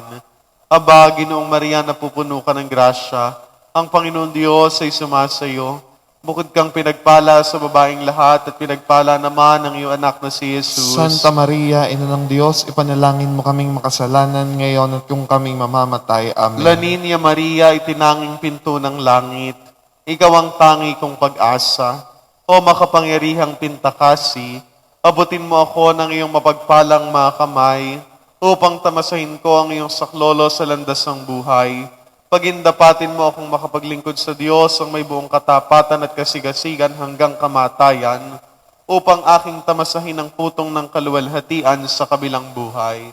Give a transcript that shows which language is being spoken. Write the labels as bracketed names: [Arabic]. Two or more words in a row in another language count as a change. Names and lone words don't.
[Filipino] Aba, Ginoong Maria, napupuno ka ng grasya, ang Panginoon Diyos ay sumasayo. Bukod kang pinagpala sa babaeng lahat at pinagpala naman ang iyong anak na si Jesus. Santa Maria, Ina ng Diyos, ipanalangin mo kaming makasalanan ngayon at kung kaming mamamatay. Amen. La Niña Maria, itinanging pinto ng langit, ikaw ang tangi kong pag-asa. O makapangyarihang pintakasi, abutin mo ako ng iyong mapagpalang mga kamay upang tamasahin ko ang iyong saklolo sa landas ng buhay. Pagindapatin mo akong makapaglingkod sa Diyos ang may buong katapatan at kasigasigan hanggang kamatayan upang aking tamasahin ang putong ng kaluwalhatian sa kabilang buhay.